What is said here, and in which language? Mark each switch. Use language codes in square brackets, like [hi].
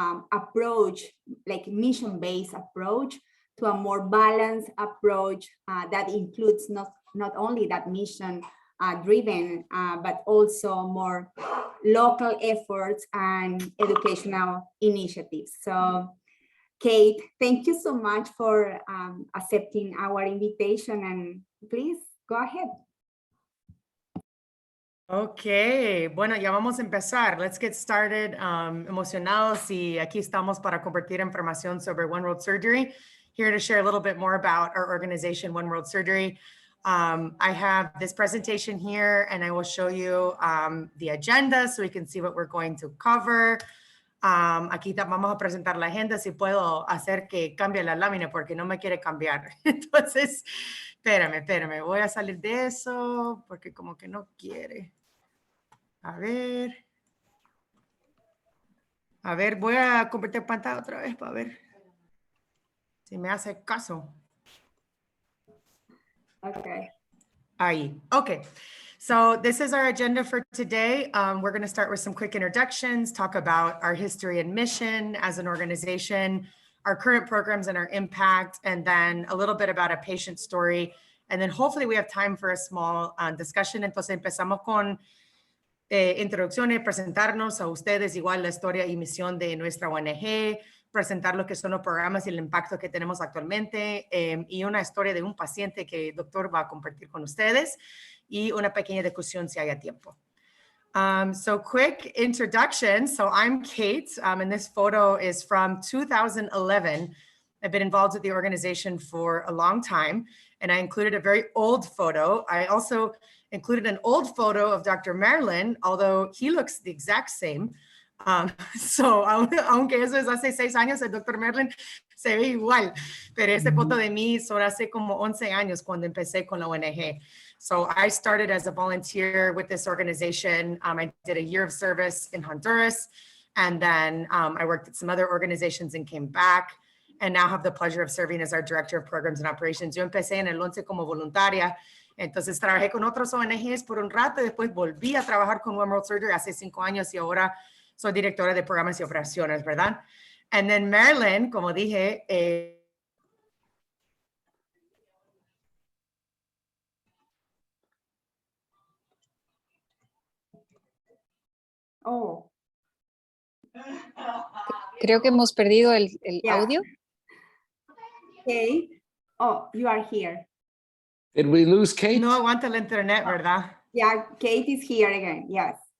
[en] approach, like mission-based approach, to a more balanced approach that includes not only that mission driven, but also more local efforts and educational initiatives. So Kate, thank you so much for accepting our invitation, and please go ahead. [es] Okay, bueno, ya vamos a empezar. [en] Let's get started. [es] Emocionados y aquí estamos para compartir información sobre One World Surgery. [en] Here to share a little bit more about our organization, One World Surgery. I have this presentation here and I will show you the agenda so we can see what we're going to cover. [es] Aquí vamos a presentar la agenda. Si puedo hacer que cambie la lámina porque no me quiere cambiar. Entonces, espérame. Voy a salir de eso porque como que no quiere. A ver, voy a convertir pantalla otra vez para ver si me hace caso. Okay. Ahí. Okay. [en] So this is our agenda for today. We're going to start with some quick introductions, talk about our history and mission as an organization, our current programs and our impact, and then a little bit about a patient story. And then hopefully we have time for a small discussion. [es] Entonces empezamos con introducciones, presentarnos a ustedes igual la historia y misión de nuestra ONG, presentar lo que son los programas y el impacto que tenemos actualmente, y una historia de un paciente que el doctor va a compartir con ustedes y una pequeña discusión si haya tiempo. [en] So quick introduction. So I'm Kate, and this photo is from 2011. I've been involved with the organization for a long time, and I included a very old photo. I also included an old photo of Dr. Marilyn, although he looks the exact same. [es] So, aunque eso es hace 6 años, el Dr. Marilyn se ve igual, pero esta foto de mí son hace como 11 años cuando empecé con la ONG. [en] So I started as a volunteer with this organization. I did a year of service in Honduras, and then I worked at some other organizations and came back, and now have the pleasure of serving as our Director of Programs and Operations. [es] Yo empecé en el 11 como voluntaria, entonces trabajé con otros ONGs por un rato, y después volví a trabajar con One World Surgery hace 5 años, y ahora soy directora de programas y operaciones, ¿verdad? [en] And then Marilyn, [es] como dije, Oh. Creo que hemos perdido el Yeah. audio. [en] Kate, oh, you are here. Did we lose Kate? [es] no aguanta el internet, ¿verdad? [en] Yeah, Kate is here again, yes.